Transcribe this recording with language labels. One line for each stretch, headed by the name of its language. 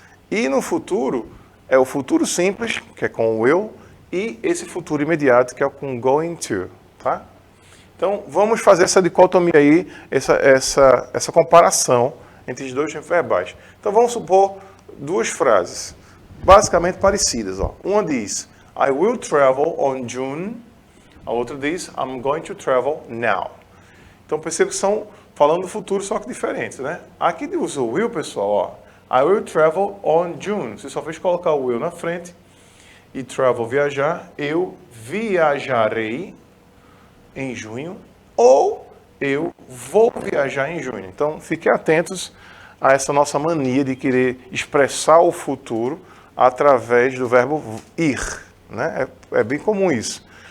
Portuguese: E no futuro, é o futuro simples, que é com o will, e esse futuro imediato, que é com going to, tá? Então, vamos fazer essa dicotomia aí, essa comparação entre os dois tempos verbais. Então, vamos supor duas frases, basicamente parecidas, ó. Uma diz,
English: I will travel on June.
Portuguese: A outra diz,
English: I'm going to travel now.
Portuguese: Então, perceba que são falando do futuro, só que diferentes, né? Aqui usa o will, pessoal, ó.
English: I will travel on June.
Portuguese: Você só fez colocar o will na frente. E travel, viajar. Eu viajarei em junho. Ou eu vou viajar em junho. Então, fiquem atentos a essa nossa mania de querer expressar o futuro através do verbo ir, né? É bem comum isso.